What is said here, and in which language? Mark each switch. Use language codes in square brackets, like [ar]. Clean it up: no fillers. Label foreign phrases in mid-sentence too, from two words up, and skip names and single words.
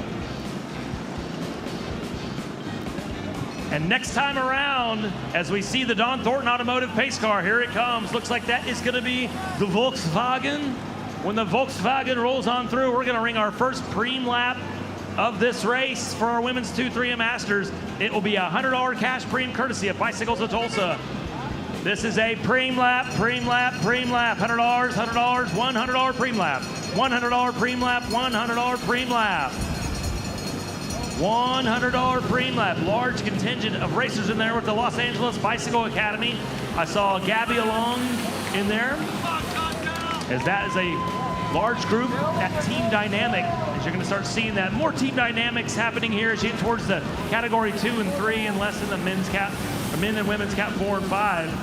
[en] And next time around, as we see the Don Thornton Automotive pace car, here it comes. Looks like that is going to be the Volkswagen. When the Volkswagen rolls on through, we're going to ring our first Preem lap of this race for our women's 2-3 Masters. It will be a $100 cash Preem courtesy of Bicycles of Tulsa. This is a Preem lap, Preem lap, Preem lap. $100, $100, $100 Preem lap. $100 Preem lap, $100 Preem lap. $100 Preem lap. Large contingent of racers in there with the Los Angeles Bicycle Academy. I saw Gabby along in there, as that is a large group at Team Dynamic. As you're going to start seeing that more Team Dynamics happening here as you get towards the category 2 and 3 and less in the men's cap, or men and women's cap 4 and 5.